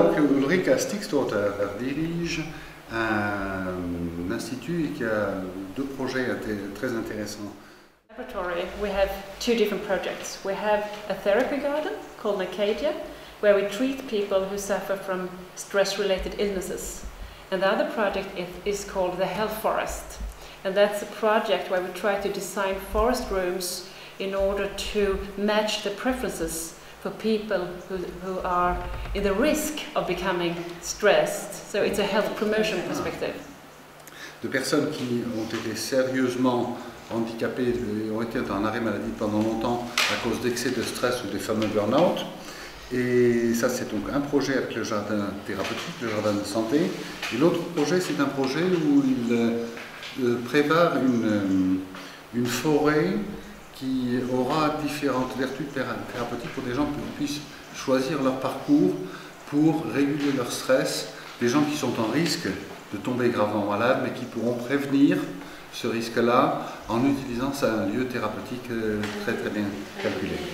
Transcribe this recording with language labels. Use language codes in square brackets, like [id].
[fr] Ulrika Stikstorter dirige un institut qui a deux projets très intéressants. [en] Laboratory, we have two different projects. We have a therapy garden called Nacadia, where we treat people who suffer from stress-related illnesses. And the other project is called the Health Forest. And that's a project where we try to design forest rooms in order to match the preferences for people who are in the risk of becoming stressed. So it's a health promotion perspective. [fr] De personnes qui ont été sérieusement handicapées et ont été en arrêt maladie pendant longtemps à cause d'excès de stress ou des fameux burn-out. Et ça, c'est donc un projet avec le jardin thérapeutique, le jardin de santé. Et l'autre projet, c'est un projet où il prépare une forêt qui aura différentes vertus thérapeutiques pour des gens qui puissent choisir leur parcours pour réguler leur stress, des gens qui sont en risque de tomber gravement malades, mais qui pourront prévenir ce risque-là en utilisant un lieu thérapeutique très bien calculé.